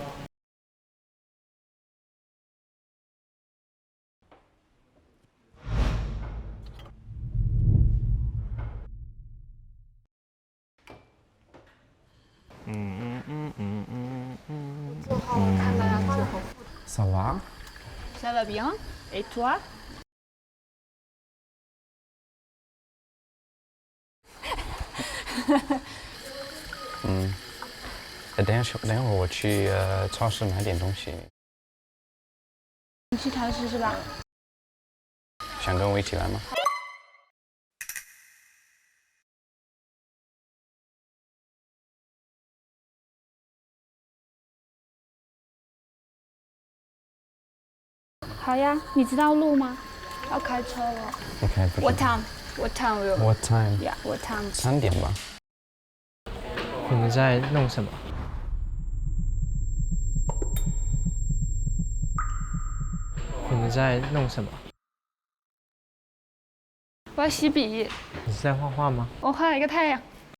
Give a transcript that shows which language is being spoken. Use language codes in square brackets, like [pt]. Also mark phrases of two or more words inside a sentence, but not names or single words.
[zh] 做好我看大家做好。 [fr] Ça va? Ça va bien? Et toi? [zh] 等一会儿我去超市买点东西。你去超市是吧？想跟我一起来吗？好呀，你知道路吗？要开车了。 OK， 不 [en] What [zh] 知道。 [en] time? What time will? What time? Yeah, what time? [zh] 3 点吧。你们在弄什么？你们在弄什么？我要洗笔，你是在画画吗？我画了一个太阳。